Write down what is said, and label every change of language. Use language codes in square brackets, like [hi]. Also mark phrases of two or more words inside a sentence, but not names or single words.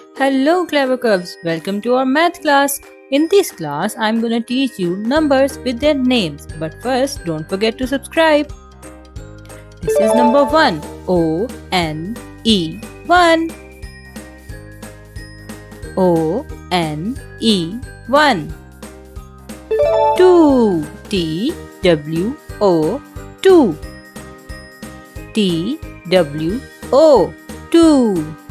[en] Hello clever cubs, welcome to our math class. In this class, I'm gonna teach you numbers with their names. But first, don't forget to subscribe. This is number 1, O-N-E, 1. O-N-E, 1. 2, T-W-O, 2. T-W-O, 2.